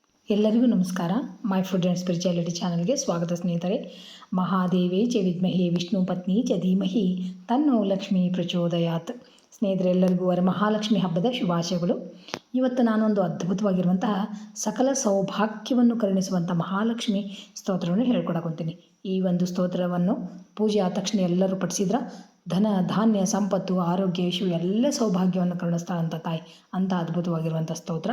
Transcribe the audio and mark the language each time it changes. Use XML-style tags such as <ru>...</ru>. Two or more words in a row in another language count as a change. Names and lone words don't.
<kn>ಎಲ್ಲರಿಗೂ ನಮಸ್ಕಾರ. ಮೈ ಫುಡ್ ಆ್ಯಂಡ್ ಸ್ಪಿರಿಚುಯಾಲಿಟಿ ಚಾನಲ್ಗೆ ಸ್ವಾಗತ ಸ್ನೇಹಿತರೆ.</kn> <sa>ಮಹಾದೇವೇ ಚ ವಿದ್ಮಹೇ ವಿಷ್ಣು ಪತ್ನಿ ಚ ಧೀಮಹಿ ತನ್ನೋ ಲಕ್ಷ್ಮೀ ಪ್ರಚೋದಯಾತ್.</sa> <kn>ಸ್ನೇಹಿತರೆಲ್ಲರಿಗೂ ವರಮಹಾಲಕ್ಷ್ಮಿ ಹಬ್ಬದ ಶುಭಾಶಯಗಳು. ಇವತ್ತು ನಾನೊಂದು ಅದ್ಭುತವಾಗಿರುವಂತಹ ಸಕಲ ಸೌಭಾಗ್ಯವನ್ನು ಕರುಣಿಸುವಂಥ ಮಹಾಲಕ್ಷ್ಮಿ ಸ್ತೋತ್ರವನ್ನು ಹೇಳ್ಕೊಡಕೊಂತೀನಿ. ಈ ಒಂದು ಸ್ತೋತ್ರವನ್ನು ಪೂಜೆ ಆದ ತಕ್ಷಣ ಎಲ್ಲರೂ ಪಠಿಸಿದ್ರೆ ಧನ ಧಾನ್ಯ ಸಂಪತ್ತು ಆರೋಗ್ಯ ಯಶು ಎಲ್ಲ ಸೌಭಾಗ್ಯವನ್ನು ಕರುಣಿಸ್ತಾ ಅಂತ ತಾಯಿ ಅಂಥ ಅದ್ಭುತವಾಗಿರುವಂಥ ಸ್ತೋತ್ರ.</kn>